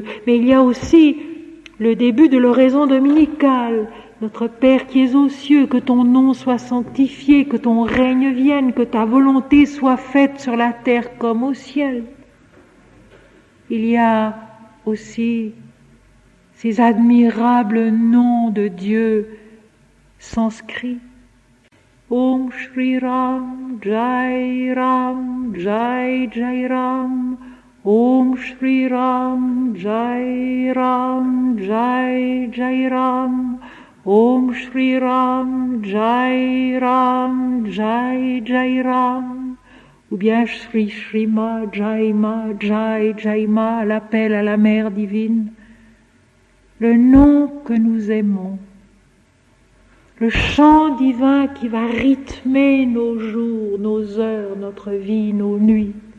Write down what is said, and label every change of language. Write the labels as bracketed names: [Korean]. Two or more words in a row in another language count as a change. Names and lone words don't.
[French] Mais il y a aussi le début de l'oraison dominicale, notre Père qui es aux cieux, que ton nom soit sanctifié, que ton règne vienne, que ta volonté soit faite sur la terre comme au ciel. Il y a aussi ces admirables noms de Dieu sanscrits. [Sanskrit] Om Shri Ram, Jai Ram, Jai Jai Ram. Om Shri Ram, Jai Ram, Jai Jai Ram. Om Shri Ram, Jai Ram, Jai Jai Ram. [French] Ou bien [Sanskrit] Shri Shrima, Jaima, Jai Jaima, [French] l'appel à la Mère divine. Le nom que nous aimons, le chant divin qui va rythmer nos jours, nos heures, notre vie, nos nuits.